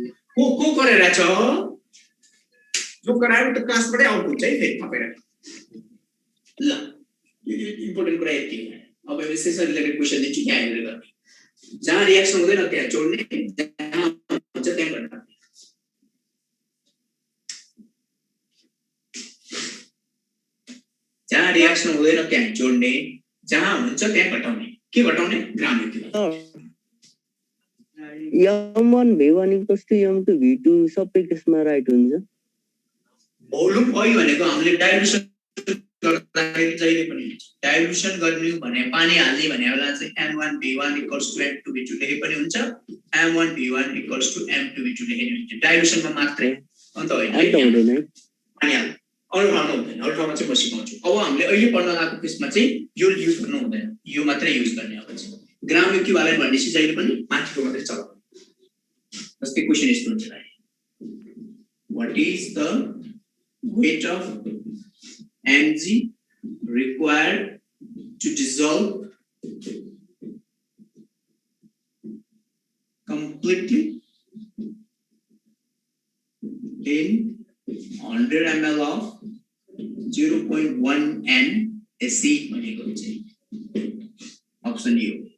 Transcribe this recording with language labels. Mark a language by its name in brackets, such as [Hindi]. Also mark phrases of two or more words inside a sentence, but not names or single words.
[Nepali] को गरेर छ जो गरायो त क्लासबाटै आउट हुन्छ है फेरि थपेर ल यो इम्पोर्टेन्ट कुरा यति अब यसैसँग [English] related question [Nepali] दिन्छु यहाँ हेरेर गर्ने जहाँ रिएक्सन हुँदैन त्यहाँ जोड्ने जहाँ हुन्छ त्यहाँ घटाउने जहाँ रिएक्सन हुँदैन त्यहाँ जोड्ने जहाँ हुन्छ त्यहाँ घटाउने के घटाउने [English] gram equivalent m1 v1 equals to m2 v2 [Nepali] सबै केसमा राइट हुन्छ भोल्युम भयो भनेको हामीले डाइल्युसन गर्दाखेरि जहिले पनि डाइल्युसन गर्ने भने पानी हाल्ने भने बेला चाहिँ m1 v1 = m2 v2 लेखे पनि हुन्छ, m1 v1 = m2 v2 लेखे पनि हुन्छ डाइल्युसनमा मात्रै, अन्त होइन अन्त हुँदैन है पानी हाल्नु अरु ठाउँमा हुँदैन। अरु ठाउँमा चाहिँ म सिकाउँछु। अब हामीले अहिले पढ्न लागेको केसमा चाहिँ यो युज गर्नु हुँदैन, यो मात्रै युज गर्ने। अब चाहिँ [English] gram equivalent [Nepali] भनेपछि जहिले पनि माथिको मात्रै चलाउनु। जस्तै क्वेशन यस्तो हुन्छ, [English] what is the weight of mg required to dissolve completely in 100 ml of 0.1 n acid [Nepali] भनेको चाहिँ अप्सन ए हो।